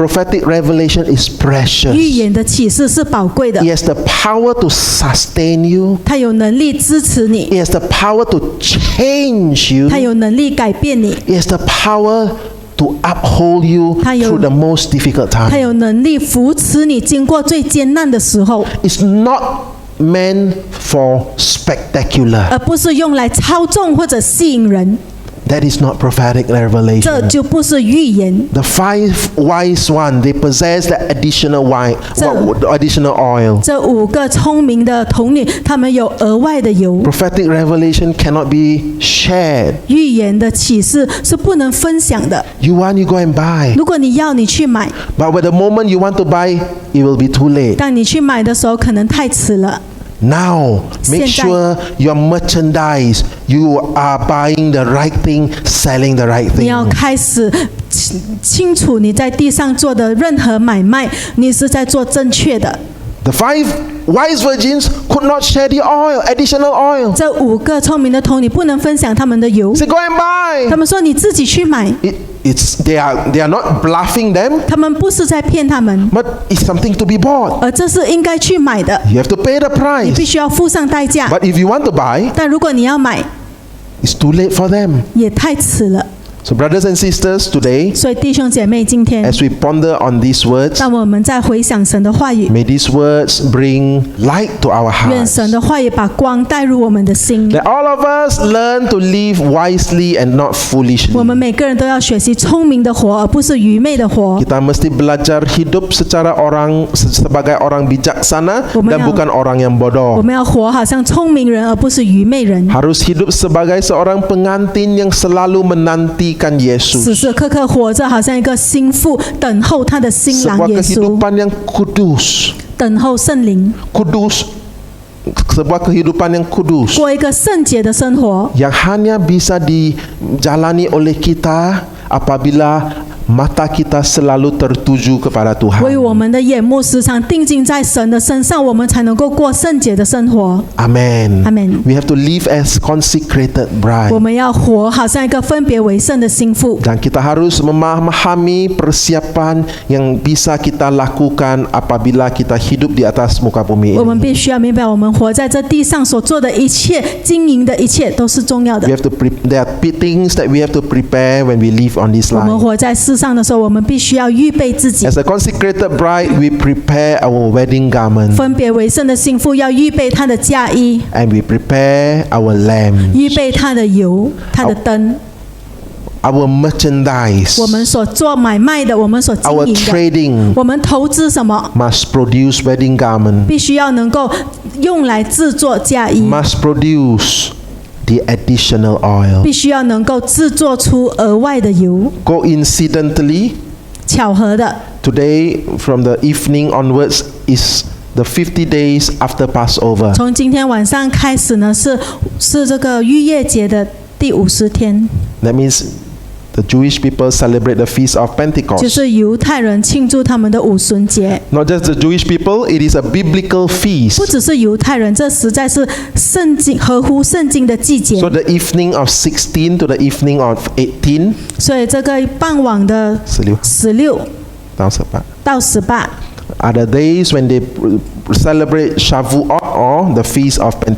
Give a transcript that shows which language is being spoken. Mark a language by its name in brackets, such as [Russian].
[English] Prophetic revelation is [Chinese] 预 [English] precious. [Chinese] 言的启示是宝贵的 [English] It，has the power to sustain you. [Chinese] 它有能力支持你， [English] It has the power to change you. [Chinese] 它有能力改变你， [English] It has the power to uphold you [Chinese] 它有- [English] through the most difficult [Chinese] 它 [English] time. [Chinese] 有能力扶持你经过最艰难的时候， [English] It's not meant for spectacular. [Chinese] 而不是用来操纵或者吸引人。 [English] That is not prophetic [Chinese] 这 [English] revelation. [Chinese] 就不是预言。 [English] The 5 wise one, they possess the additional wine, So- additional oil. [Chinese] 这5个聪明的童女，她们有额外的油。 [English] Prophetic revelation cannot be shared. [Chinese] 预言的启示是不能分享的。 [English] You want, you go and buy. [Chinese] 如果你要，你去买； [English] But at the moment you want to buy, it will be too late. [Chinese] 当你去买的时候，可能太迟了。 [English] Now, make [Chinese] 现在- [English] sure your merchandise, you are buying the right thing, selling the right [Chinese] 你要 [English] thing. [Chinese] 开始清楚你在地上做的任何买卖，你是在做正确的。 [English] The 5 wise virgins could not share the oil, additional oil. [Chinese] 这5个聪明的童女不能分享他们的油， [English] Say, go and buy. [Chinese] 他们说你自己去买， [English] They are not bluffing them, [Chinese] 他们不是在骗他们， [English] but it's something to be bought. [Chinese] 而这是应该去买的， [English] You have to pay the [Chinese] 你必 [English] price. [Chinese] 须要付上代价。 [English] But if you want to buy, [Chinese] 但如果你要买， [English] it's too late for them. [Chinese] 也太迟了。 [English] So brothers and sisters, today, [Chinese] 所以弟兄姐妹，今天 [English] as we ponder on these words, [Chinese] 让我们在回想神的话语， [English] may these words bring light to our [Chinese] 愿神的话语把光带入我们的心。 [English] Let all of us learn to live wisely and not [Chinese] 我 [English] foolishly. [Chinese] 们每个人都要学习聪明的活，而不是愚昧的活。 [Malay] Kita mesti belajar hidup secara sebagai orang bijaksana dan bukan orang yang [Chinese] 我 [Malay] bodoh. [Chinese] 们要活好像聪明人，而不是愚昧人。 [Malay] Harus hidup sebagai seorang pengantin yang selalu menantikan [Chinese] 时 [Malay] Yesus. [Chinese] 时刻刻活着，好像一个心腹，等候他的新郎 [Malay] Sebuah [Chinese] 耶稣， [Malay] kehidupan yang kudus. [Chinese] 等候圣灵， [Malay] Kudus. Sebuah kehidupan yang kudus. [Chinese] 过一个圣洁的生活， [Malay] Yang hanya bisa dijalani oleh kita apabila mata kita selalu tertuju kepada [Chinese] 为 [Malay] Tuhan. [Chinese] 我们的眼目时常定睛在神的身上，我们才能够过圣洁的生活。 [English] Amen. Amen. We have to live as consecrated [Chinese] 我 [English] bride. [Chinese] 们要活好像一个分别为圣的心腹。 [Malay] Dan kita harus memahami persiapan yang bisa kita lakukan apabila kita hidup di atas muka bumi [Chinese] 我们 [Malay] ini. [Chinese] 必须要明白，我们活在这地上所做的一切、经营的一切都是重要的 [English] We。 have to there are things that we have to prepare when we live on this [Chinese] 我们 [English] life. [Chinese] 活在世上的时候，我们必须要预备自己。 [English] As a consecrated bride, we prepare our wedding garment [Chinese] 分别为圣的心腹要预备他的嫁衣， [English] and we prepare our lamb, [Chinese] 预备他的油、他的灯。 [English] our merchandise, [Chinese] 我们所做买卖的，我们所经 [English] our [Chinese] 营的， [English] trading [Chinese] 我们投资什么， [English] must produce wedding garment, [Chinese] 必须要能够用来制作嫁衣， [English] must produce the additional oil. [Chinese] 必须要能够制作出额外的油。 [English] Coincidentally, [Chinese] 巧合的， [English] today from the evening onwards is the 50 days after Passover. [Chinese] 从今天晚上开始呢，是这个逾越节的第50天， [English] That means the Jewish people celebrate the feast of [Chinese] 就 [English] Pentecost. [Chinese] 是犹太人庆祝他们的五旬节。 [English] Not just the Jewish people, it is a biblical [Chinese] 不 [English] feast. [Chinese] 只是犹太人，这实在是圣经合乎圣经的季节。 [English] So the evening of 16 to the evening of 18, [Chinese] 所以这个傍晚的16到18 [English] are the days when they celebrate Shavuot or the feast of